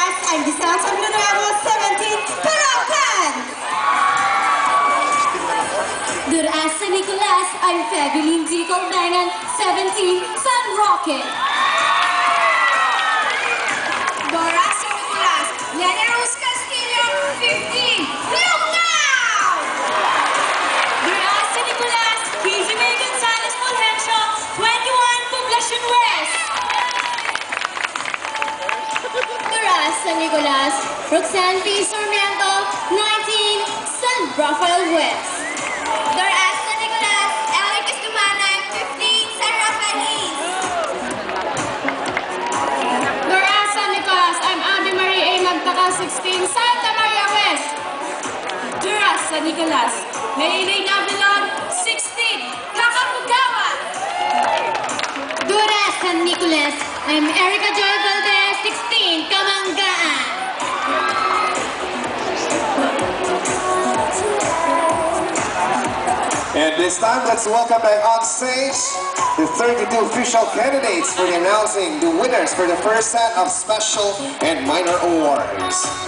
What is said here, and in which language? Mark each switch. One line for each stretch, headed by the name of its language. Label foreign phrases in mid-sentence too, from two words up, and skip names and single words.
English: I'm Giselle from Nuevo 17, Palawan. Dura San Nicolas, I'm Febulin D. Colbangan, 17, San Roque. Dora San Nicolas, Lena Rose Castillo, 15, Lungaw. Dora San Nicolas, Casey May Gonzalez Fulgencio, 21, Poblacion West. Dura San Nicolas, Roxanne P. Sarmiento, 19, San Rafael West. Dora San Nicolas, Eric Estumana, 15, San Rafael East. Dura San Nicolas, I'm Abby Marie A. Magtaka, 16, Santa Maria West. Dora San Nicolas, Maylay Navilon, 16, Kakamagawa. Dura San Nicolas, I'm Erica Joy Valdez, 16, Kamangaan. And this time, let's welcome back on stage the 32 official candidates for announcing the winners for the first set of special and minor awards.